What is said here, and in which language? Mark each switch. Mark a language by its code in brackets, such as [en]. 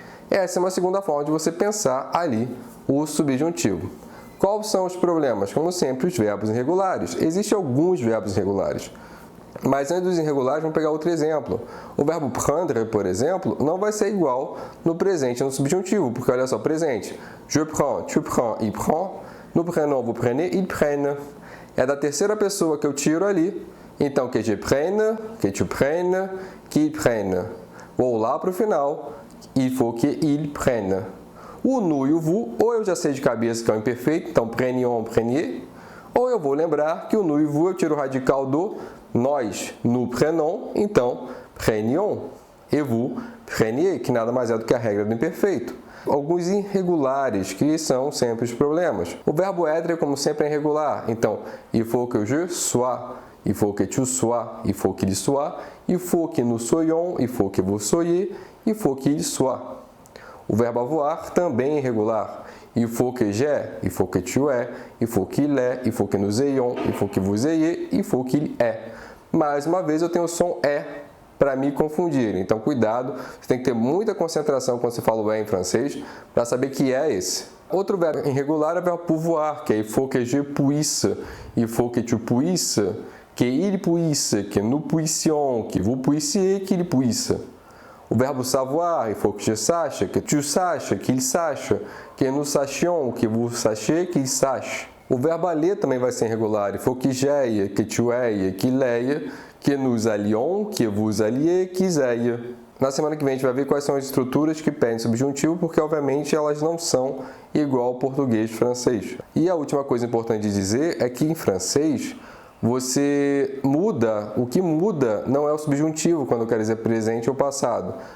[pt] Essa é uma segunda forma de você pensar ali o subjuntivo. Quais são os problemas? Como sempre, os verbos irregulares. Existem alguns verbos irregulares. Mas antes dos irregulares, vamos pegar outro exemplo. O verbo prendre, por exemplo, não vai ser igual no presente e no subjuntivo, porque olha só, presente. [fr] Je prends, tu prends, il prend. No prénom, vous prenez, il prenne. [pt] É da terceira pessoa que eu tiro ali. Então, [fr] que je prenne, que tu prennes, qu'il prenne. [pt] Vou lá para o final. [fr] Il faut qu'il prenne. [pt] O nous e o vous, ou eu já sei de cabeça que é o imperfeito, então prenions, preniez, ou eu vou lembrar que o nous e o vous eu tiro o radical do nós, [fr] nous prenons, [pt] então prenions, [fr] et vous preniez, [pt] que nada mais é do que a regra do imperfeito. Alguns irregulares, que são sempre os problemas. O verbo être, como sempre, é irregular, então [fr] il faut que je sois, il faut que tu sois, il faut qu'il soit, il faut que nous soyons, il faut que vous soyez, il faut qu'il soit. [pt] O verbo avoir também é irregular. [fr] Il faut que j'ai, il faut que tu es, il faut qu'il est, il faut que nous ayons, il faut que vous ayez, il faut qu'il est. [pt] Mais uma vez eu tenho o som é para me confundir. Então cuidado, você tem que ter muita concentração quando você fala o é em francês para saber que é esse. Outro verbo irregular é o verbo pouvoir, que é [fr] il faut que je puisse, il faut que tu puisses, que il puisse, que nous puissions, que vous puissiez, qu'il puisse. [pt] O verbo [fr] savoir, il faut que je sache, que tu saches, qu'il sache, que nous sachions, que vous sachiez, qu'il sache. [pt] O verbo aller também vai ser irregular, [fr] il faut que j'aille, que tu ailles, qu'il aille, que nous allions, que vous alliez, qu'ils aillent. [pt] Na semana que vem a gente vai ver quais são as estruturas que pedem subjuntivo, porque obviamente elas não são igual ao português e francês. E a última coisa importante de dizer é que em francês você muda, o que muda não é o subjuntivo quando eu quero dizer presente ou passado.